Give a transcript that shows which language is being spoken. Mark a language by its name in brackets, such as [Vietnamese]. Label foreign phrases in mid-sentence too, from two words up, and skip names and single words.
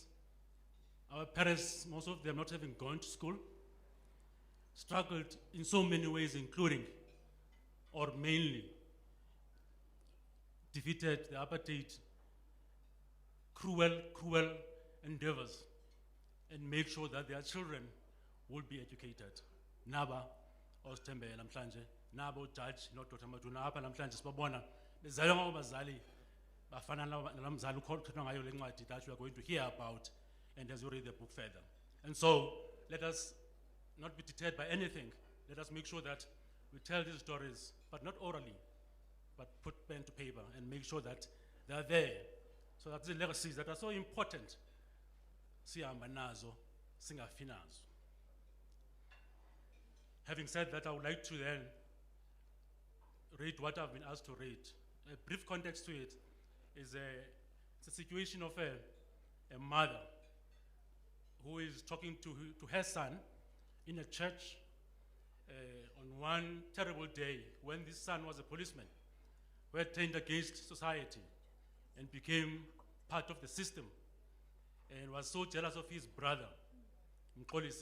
[English] Our parents, most of them not having gone to school, struggled in so many ways, including, or mainly, defeated the apartheid, cruel endeavors, and make sure that their children will be educated. [Xhosa] Naba, Ostembele, namhlanje, nabo Judge, [English] not Dr. Maduna, [Xhosa] apha namhlanje sibabona, bezalwa ngabazali, bafana namzali ukhona ngayo le ncwadi [English] that we are going to hear about, and as you read the book further. And so, let us not be deterred by anything. Let us make sure that we tell these stories, but not orally, but put pen to paper and make sure that they are there. So that the legacies that are so important, [Xhosa] sihamba nazo, singafi nazo. [English] Having said that, I would like to then read what I've been asked to read. A brief context to it is it's a situation of a mother who is talking to her son in a church on one terrible day when this son was a policeman who had turned against society and became part of the system and was so jealous of his brother, Mkolisi.